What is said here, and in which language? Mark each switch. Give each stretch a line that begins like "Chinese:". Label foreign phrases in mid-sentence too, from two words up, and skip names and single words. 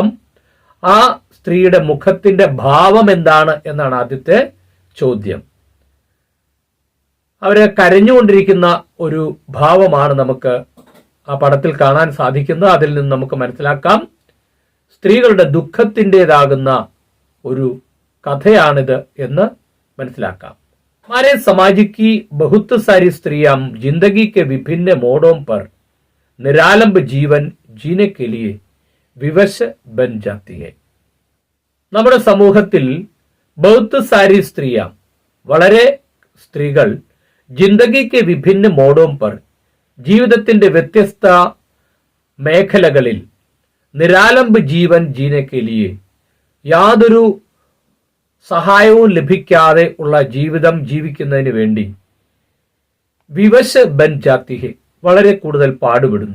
Malayalam: ആ സ്ത്രീയുടെ മുഖത്തിന്റെ ഭാവം എന്താണ് എന്നാണ് ആദ്യത്തെ ചോദ്യം. അവര് കരഞ്ഞുകൊണ്ടിരിക്കുന്ന ഒരു ഭാവമാണ് നമുക്ക് ആ പടത്തിൽ കാണാൻ സാധിക്കുന്നത്. അതിൽ നിന്ന് നമുക്ക് മനസ്സിലാക്കാം സ്ത്രീകളുടെ ദുഃഖത്തിൻ്റെതാകുന്ന ഒരു കഥയാണിത് എന്ന് മനസ്സിലാക്കാം.
Hindi: हमारे समाज की बहुत सारी स्त्रियां जिंदगी के विभिन्न मोड़ों पर निरालंब जीवन जीने के लिए विवश बन जाती है.
Malayalam: നമ്മുടെ സമൂഹത്തിൽ
Hindi: बहुत सारी स्त्रियां,
Malayalam: വളരെ സ്ത്രീകൾ
Hindi: जिंदगी के विभिन्न मोड़ों पर,
Malayalam: ജീവിതത്തിന്റെ വ്യത്യസ്ത മേഖലകളിൽ
Hindi: निरालंब जीवन जीने के लिए,
Malayalam: യാതൊരു സഹായവും ലഭിക്കാതെ ഉള്ള ജീവിതം ജീവിക്കുന്നതിന് വേണ്ടി
Hindi: विवश बन जाती है,
Malayalam: വളരെ കൂടുതൽ പാടുപെടുന്നു.